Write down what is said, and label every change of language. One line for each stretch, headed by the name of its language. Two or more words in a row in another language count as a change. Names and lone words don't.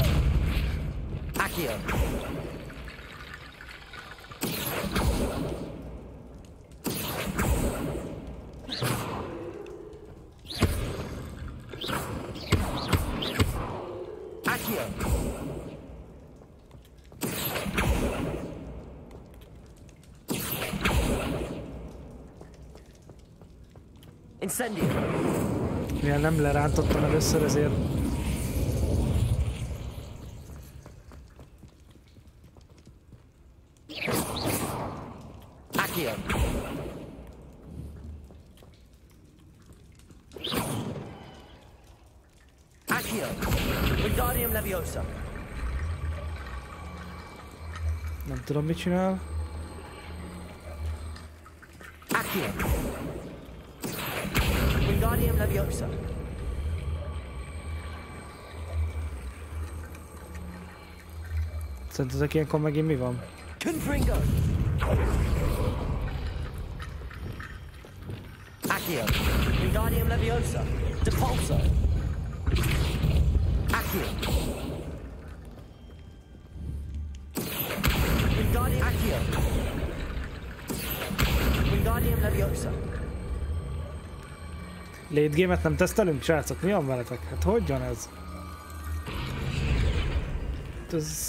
Hungarian: Accio. Accio. Incendio. Mivel nem lerántottam először, ezért... Accio. Accio. Wingardium Leviosa. Nem tudom, mit csinál. Accio. Wingardium Leviosa. Szerintetek ilyenkor megint mi van? Confringo. Accio. Wingardium Leviosa. Depulso. Accio. Wingardium Accio. Wingardium Leviosa.
English: Late game-
Hungarian: et nem tesztelünk, srácok? Mi van veletek? Hát hogyan ez? Ez...